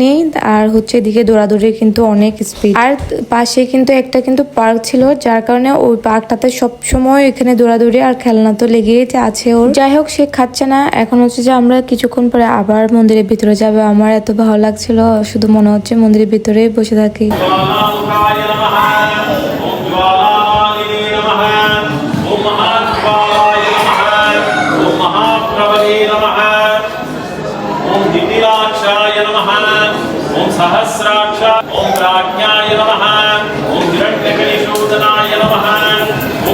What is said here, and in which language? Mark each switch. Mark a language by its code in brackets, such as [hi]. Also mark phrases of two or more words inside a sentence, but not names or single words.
[bn] আর হচ্ছে এদিকে দৌড়াদৌড়ি কিন্তু অনেক স্পিড। আর পাশে কিন্তু একটা কিন্তু পার্ক ছিল, যার কারণে ওই পার্কটাতে সবসময় এখানে দৌড়াদৌড়ি আর খেলনা তো লেগেই আছে ওর। যাই হোক, সে খাচ্ছে না। এখন হচ্ছে যে আমরা কিছুক্ষণ পরে আবার মন্দিরের ভিতরে যাবে। আমার এত ভালো লাগছিল, শুধু মনে হচ্ছে মন্দিরের ভিতরেই বসে থাকি। [sa] सहस्राक्ष ओम प्राज्ञाय नमः ओम हिरण्यकलिशोदनाय नमः ओम